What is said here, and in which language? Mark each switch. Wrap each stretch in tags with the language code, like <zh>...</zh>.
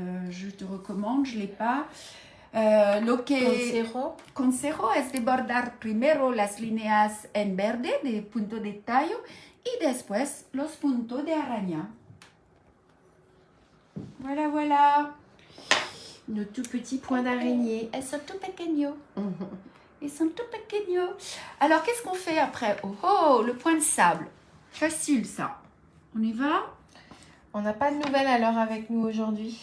<fr>Je te recommande, je ne l'ai pas.</fr> <es>Lo que consejo es de bordar primero las líneas en verde de punto de tallo y después los puntos de araña.</es> <fr>Voilà, voilà. Nos tout petits points d'araignée. Elles sont tout</fr> <es>pequeños.</es> <fr>Ils sont tout</fr> <es>pequeños.</es> <fr>Alors, qu'est-ce qu'on fait après? Oh, le point de sable. Facile, ça. On y va? On n'a pas de nouvelles alors avec nous aujourd'hui.</fr>